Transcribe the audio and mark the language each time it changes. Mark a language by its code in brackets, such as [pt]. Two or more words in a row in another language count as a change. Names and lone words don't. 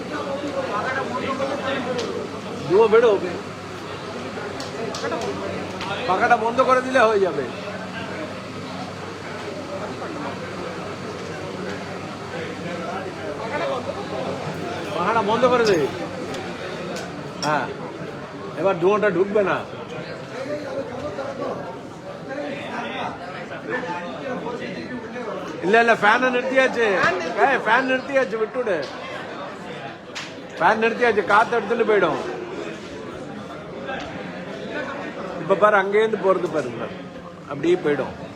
[bn] ধুয়ো বেরোবে পাখাটা বন্ধ করে দিলে হয়ে যাবে পাখাটা বন্ধ করে দে হ্যাঁ এবার ধোঁয়াটা ঢুকবে না [ta] இல்ல ஃபேனை நிறுத்தியாச்சு. ஃபேன் நிறுத்தியாச்சு, விட்டுடு. ஃபேன் நிறுத்தியாச்சு, காத்து எடுத்துட்டு போயிடும். இப்ப பாரு, அங்கேருந்து போறது பாருங்க, அப்படியே போயிடும்.